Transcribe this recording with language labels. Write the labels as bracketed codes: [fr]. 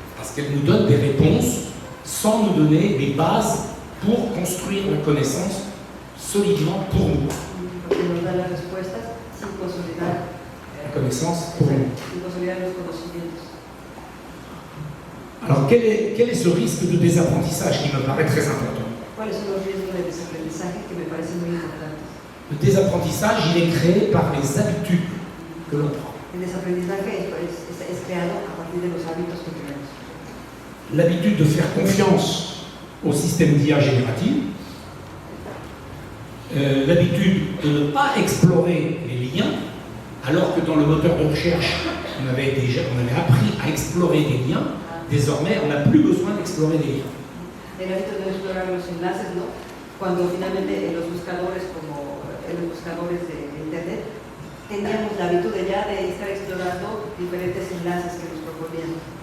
[fr] Parce qu'elle nous donne des réponses sans nous donner les bases pour construire la connaissance solidement pour nous. [es] Porque nos da las respuestas sin consolidar [fr] La connaissance pour nous. [es] sin consolidar los conocimientos. [fr] Alors quel est ce risque de désapprentissage qui me paraît très important? [es] ¿Cuáles son los riesgos de desaprendizaje que me parecen muy importantes? [fr] Le désapprentissage, il est créé par les habitudes que l'on prend. [es] El desaprendizaje es creado a partir de los hábitos que tenemos. [fr] L'habitude de faire confiance au système d'IA générative, l'habitude de ne pas explorer les liens, alors que dans le moteur de recherche, on avait appris à explorer des liens, désormais on n'a plus besoin d'explorer des liens. [es] El hábito de explorar los enlaces, ¿no? Cuando finalmente en los buscadores, como en los buscadores de Internet, teníamos la [fr] habitude [es] ya de estar explorando diferentes enlaces que nos proponían.